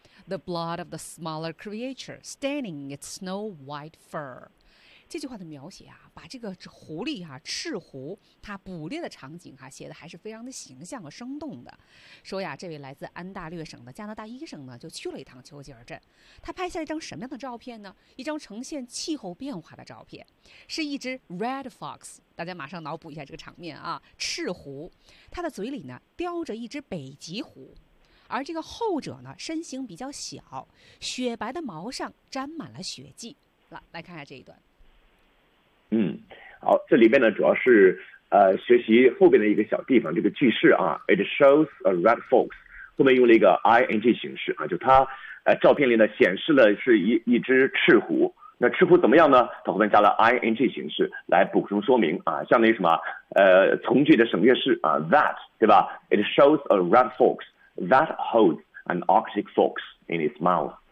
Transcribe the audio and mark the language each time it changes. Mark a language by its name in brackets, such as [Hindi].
[English] The blood of the smaller creature staining its snow-white fur. [Chinese] 这句话的描写啊，把这个狐狸啊，赤狐它捕猎的场景啊，写的还是非常的形象和生动的。说呀，这位来自安大略省的加拿大医生呢，就去了一趟丘吉尔镇，他拍下了一张什么样的照片呢？一张呈现气候变化的照片，是一只 red fox。大家马上脑补一下这个场面啊，赤狐，它的嘴里呢叼着一只北极狐。而这个后者呢，身形比较小，雪白的毛上沾满了血迹。来看一下这一段。嗯，好，这里面呢主要是学习后边的一个小地方，这个句式啊 ， [English] It shows a red fox， [Chinese] 后面用了一个 ing 形式啊，就它照片里呢显示了是一只赤狐。那赤狐怎么样呢？它后面加了 ing 形式来补充说明啊，相当于什么？从句的省略式啊 ，that 对吧 ？ [English] It shows a red fox。 That holds an Arctic fox in its mouth.